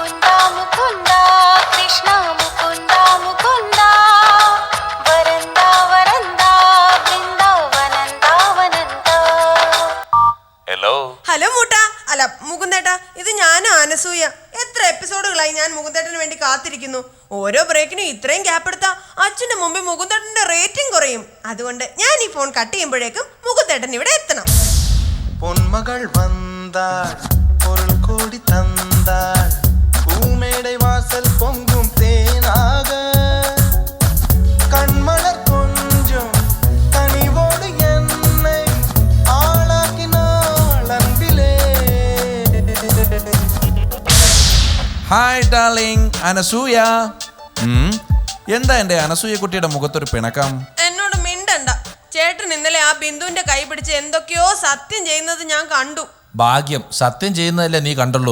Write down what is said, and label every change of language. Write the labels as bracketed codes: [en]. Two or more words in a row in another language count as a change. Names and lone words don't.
[ml] ഹലോ മൂട്ട. അല്ല മുകുന്ദേട്ടാ, ഇത് ഞാൻ അനസൂയ. എത്ര എപ്പിസോഡുകളായി ഞാൻ മുകുന്ദേട്ടന് വേണ്ടി കാത്തിരിക്കുന്നു. ഓരോ ബ്രേക്കിനും ഇത്രയും ഗ്യാപ്പ് എടുത്താ അച്ഛന്റെ മുമ്പിൽ മുകുന്ദേട്ടന്റെ റേറ്റിംഗ് കുറയും. അതുകൊണ്ട് ഞാൻ ഈ [en] phone cut [ml] ചെയ്യുമ്പോഴേക്കും മുകുന്ദേട്ടൻ ഇവിടെ എത്തണം. [ta] பொன்மகள் வந்து வந்தாள் பொருள் கோடி தந்தாள் பூமேடை வாசல் பொங்கும் தேனாக கண்மலர் கொஞ்சம் கனிவோடு என்னை ஆளாக்கினாள் அன்பிலே. [en] hi darling [ml] അനസൂയ. എന്താ എന്റെ അനസൂയ കുട്ടിയുടെ മുഖത്തൊരു പിണക്കം? എന്നോട് മിണ്ടണ്ട. ചേട്ടൻ ഇന്നലെ ആ ബിന്ദുവിന്റെ കൈ പിടിച്ച് എന്തൊക്കെയോ സത്യം ചെയ്യുന്നത് ഞാൻ കണ്ടു. ഭാഗ്യം, സത്യം ചെയ്യുന്നതല്ലേ നീ കണ്ടുള്ളൂ.